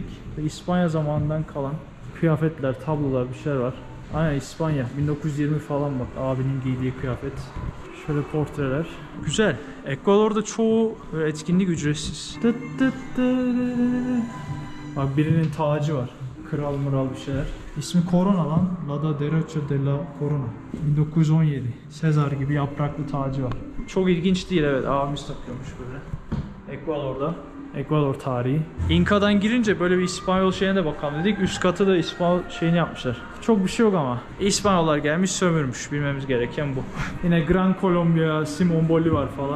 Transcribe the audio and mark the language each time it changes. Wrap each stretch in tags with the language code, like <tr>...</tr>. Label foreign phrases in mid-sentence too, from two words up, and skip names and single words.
<tr>İspanya zamanından kalan kıyafetler, tablolar, bir şeyler var. Aynen İspanya. 1920 falan bak. Abinin giydiği kıyafet. Şöyle portreler. Güzel. Ekvador'da çoğu etkinlik ücretsiz. Bak birinin tacı var. Kral mural bir şeyler. İsmi Corona lan.</tr> <es>La da Derecho de la Corona. 1917.</es> <tr>Sezar gibi yapraklı tacı var. Çok ilginç değil evet. Abimiz takıyormuş böyle. Ekvador'da. Ekvador tarihi. İnka'dan girince böyle bir İspanyol şeyine de bakalım dedik. Üst katı da İspanyol şeyini yapmışlar. Çok bir şey yok ama. İspanyollar gelmiş sömürmüş. Bilmemiz gereken bu. Yine Gran Colombia, Simon Bolivar falan.</tr>